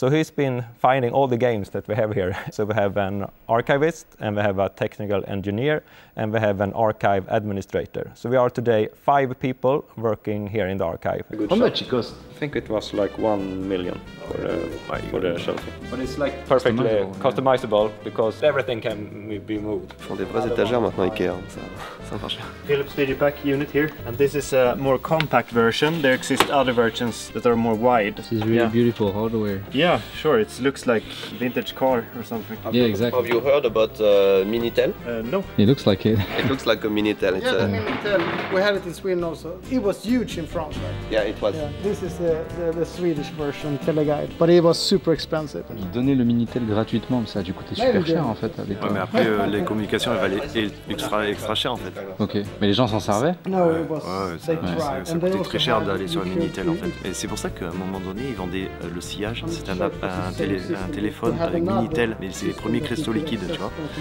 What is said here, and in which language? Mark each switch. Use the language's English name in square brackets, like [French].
[English] So he's been finding all the games that we have here. So we have an archivist, and we have a technical engineer, and we have an archive administrator. So we are today 5 people working here in the archive. How much it cost? I think it was like 1 million for the shelving. But it's like perfectly customizable because everything can be moved. [French] Ils font des vraies étagères maintenant Ikea, ça marche bien. [English] Philips Digipack unit here, and this is a more compact version. There exist other versions that are more wide. This is really beautiful hardware. Yeah, sure, it looks like vintage car or something. Yeah, exactly. Have you heard about Minitel? No. It looks like it. It looks like a Minitel. It's the Minitel. We had it in Sweden also. It was huge in France, right? Yeah, it was. Yeah, this is the Swedish version Teleguide, but it was super expensive. [French] Ils donnaient le Minitel gratuitement, mais ça a dû coûter super cher en fait. Avec ouais, mais après les communications elles valaient extra cher en fait. Ok, mais les gens s'en servaient? [English] No, it was. [French] Ça coûtait très cher d'aller sur le Minitel en fait. Et c'est pour ça qu'à un moment donné ils vendaient le sillage, c'était un téléphone avec Minitel, mais c'est les premiers cristaux liquides, tu vois.